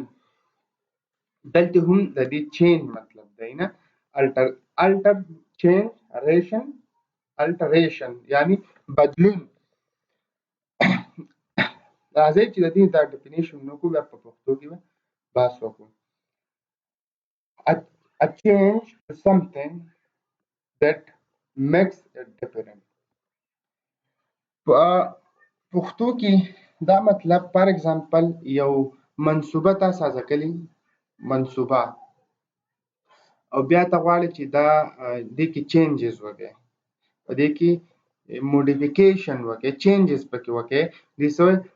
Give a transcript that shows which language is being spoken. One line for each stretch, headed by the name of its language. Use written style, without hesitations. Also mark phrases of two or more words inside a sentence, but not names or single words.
Pashto: دلته هم د دې چینج مطلب دی نه،
English: alter change,
Pashto: ریشن الټریشن یعنی بدلون. راځئ چې د دې دا ډیفینیشن وکړو، بیا په پښتو کې به بحث وکړو.
English: a change to something that makes it different.
Pashto: په پښتو کې دا مطلب
English: for example
Pashto: یو منصوبه تا سازه کړې، منصوبه، او بیا ته غواړې چې دا دې کې چینجز وکړې، په دې کې موډیفیکیشن وکړې، چینجز پکې وکړې، دې څه وایي؟